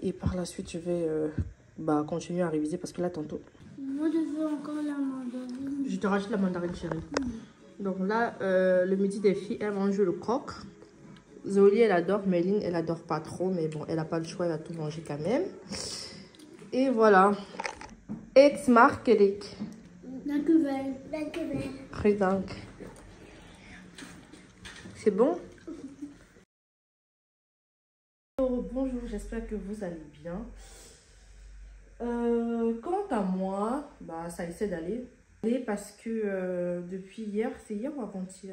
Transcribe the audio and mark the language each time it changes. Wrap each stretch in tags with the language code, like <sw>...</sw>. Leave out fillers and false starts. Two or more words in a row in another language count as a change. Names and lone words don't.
<fr>Et par la suite, je vais continuer à réviser parce que là, tantôt... Moi, je veux encore la mandarine. Je te rajoute la mandarine, chérie. Donc là, le midi des filles, elles mangent le coq. Zoli, elle adore. Méline, elle adore pas trop. Mais bon, elle n'a pas le choix, elle va tout manger quand même. Et voilà.</fr> <nl>Eet smakelijk. Dank u wel. Dank u wel. Goeiedank.</nl> <fr>C'est bon? Bonjour, j'espère que vous allez bien. Quant à moi, ça essaie d'aller. Parce que depuis hier, c'est hier ou avant-hier?</fr>